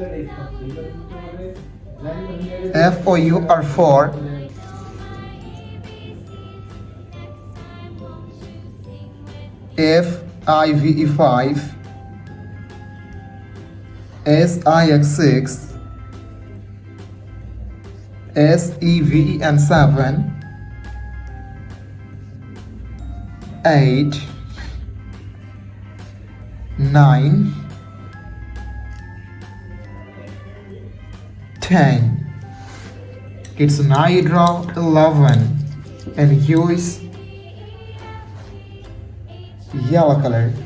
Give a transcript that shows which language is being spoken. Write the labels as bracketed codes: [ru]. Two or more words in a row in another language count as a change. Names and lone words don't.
[en] F-O-U-R-4, F-I-V-E-5, S-I-X-6, S-E-V-E-N-7, 8, 9, 10. Kids now draw 11 and use yellow color.